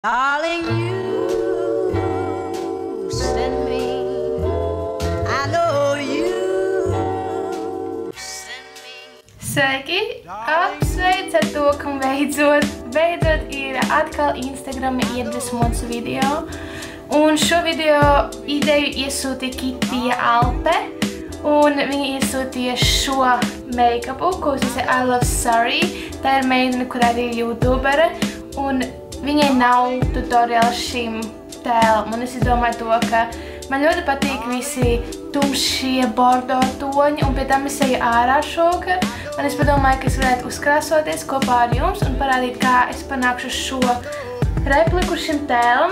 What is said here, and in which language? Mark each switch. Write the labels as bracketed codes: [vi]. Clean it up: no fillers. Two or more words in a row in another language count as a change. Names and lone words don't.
[en] Darling, you send me. I know you send me. [lv] Sveiki! Apsveic ar to, ka beidzot ir atkal Instagrama iedvesmots video. Un šo video ideju iesūtīja Kitija Alpe. Un viņa iesūtīja šo make-upu, ko uzsīja I Love Sorry. Tā ir meitene, kurā ir youtubere. Un viņai nav tutoriāls šim tēlam. Un es izdomāju to, ka man ļoti patīk visi tumšie bordo toņi. Un pie tam es eju ārā šokar. Un es padomāju, ka es varētu uzkrāsoties kopā ar jums un parādīt, kā es panākšu šo repliku šim tēlam.